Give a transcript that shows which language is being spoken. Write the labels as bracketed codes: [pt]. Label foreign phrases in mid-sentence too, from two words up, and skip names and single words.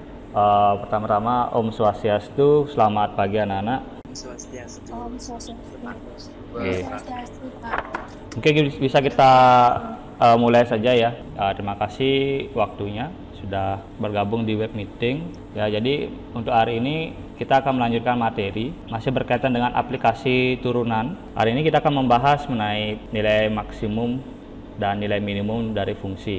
[id] Pertama-tama [sa] Om Swastiastu, [id] selamat pagi anak-anak. [sa] Swastiastu. Om Swastiastu. [id] Oke. Swastiastu, Pak. Mungkin bisa kita mulai saja ya. Terima kasih waktunya sudah bergabung di [en] web meeting. [id] Ya, jadi untuk hari ini kita akan melanjutkan materi masih berkaitan dengan aplikasi turunan. Hari ini kita akan membahas mengenai nilai maksimum dan nilai minimum dari fungsi.